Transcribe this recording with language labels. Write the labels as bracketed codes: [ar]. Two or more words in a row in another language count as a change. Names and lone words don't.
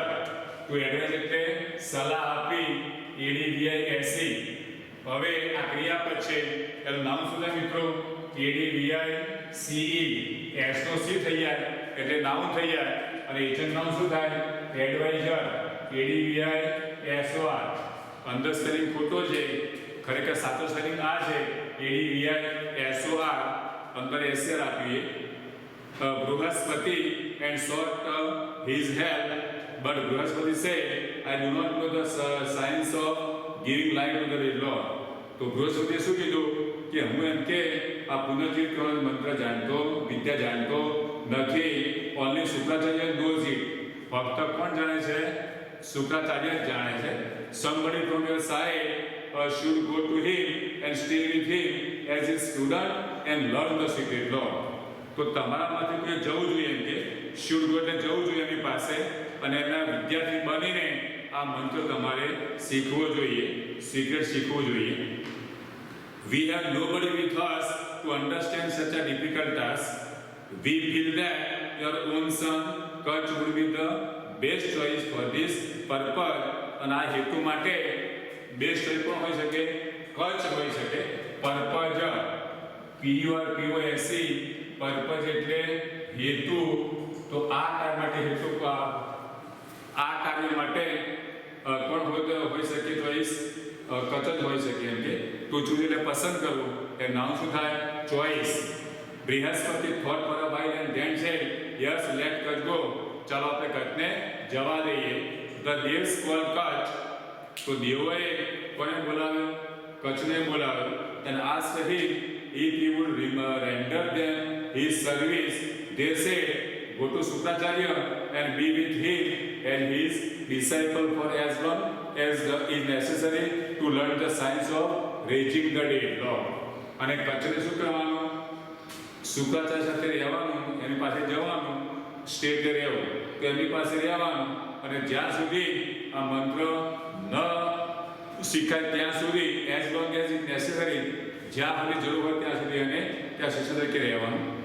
[gu] તો એડવાઇઝર એટલે સલાહ આપી. એડીવીઆઈએસઈ. હવે આ ક્રિયાપદ છે, એનું નામ શું થાય મિત્રો? એડીવીઆઈસીઈ. એસ નો સી થઈ જાય એટલે નાઉન થઈ જાય, અને એજન્ટ નામ શું થાય? એડવાઇઝર. એડીવીઆઈએસઓઆર. અંદર સ્પેલિંગ ખોટો છે, ખરેખર સાચો સ્પેલિંગ આ છે, એડીવીઆઈએસઓઆર. અંદર એસઆર આપીએ. [en] બૃહસ્પતિ and sought his help, but Brihaspati said, I do not know the science of giving life to the dead Lord. [gu] તો બૃહસ્પતિએ શું કીધું કે હું એમ કે આ પુનર્જીવિત કરવાનો મંત્ર જાણતો, વિદ્યા જાણતો નથી. [en] ઓનલી શુક્રાચાર્ય knows it. [gu] ફક્ત કોણ જાણે છે? શુક્રાચાર્ય જ જાણે છે. [en] somebody from your side should go to him and stay with him as his student and learn the secret law. [gu] તો તમારામાંથી કોઈ જવું જોઈએ એમ કે [en] should go [gu] એટલે જવું જોઈએ એની પાસે અને એના વિદ્યાર્થી બનીને આ મંત્ર તમારે શીખવો જોઈએ, સિક્રેટ શીખવું જોઈએ. [en] We have nobody with us to understand such a difficult task. We feel that your own son Kutch would be the best choice for this purpose. [gu] અને આ હેતુ માટે [en] best choice [gu] પણ હોઈ શકે, કચ્છ હોઈ શકે. પર્પઝ PURPOSE પર્પઝ એટલે હેતુ. તો આ કાર્ય માટે હેતુ આ કાર્ય માટે કોણ હોઈ શકે ચોઈસ? કચ્છ જ હોઈ શકે એમ કે [en] to choose [gu] એટલે પસંદ કરવું. એ નામ શું થાય? [en] ચોઈસ. બૃહસ્પતિ thought for a while and then said yes let Kutch go. [gu] ચાલો આપણે કચ્છને જવા દઈએ. [en] The devs called Kutch. [gu] તો દેવોએ કોને બોલાવ્યો? કચ્છને બોલાવ્યો. [en] and asked him if he would render them his service. They said go to Shukracharya and be with him and his disciple for as long as is necessary to learn the science of raising the dead. [gu] અને કચ્છને શું કરવાનું? શુક્રાચાર્ય સાથે રહેવાનું, એની પાસે જવાનું, સ્ટેજ રહેવું, તો એની પાસે રહેવાનું અને જ્યાં સુધી આ મંત્ર ન શીખાય ત્યાં સુધી [en] as long as it necessary, [gu] જ્યાં સુધી જરૂર હોય ત્યાં સુધી અને ત્યાં શિષ્ય તરીકે રહેવાનું.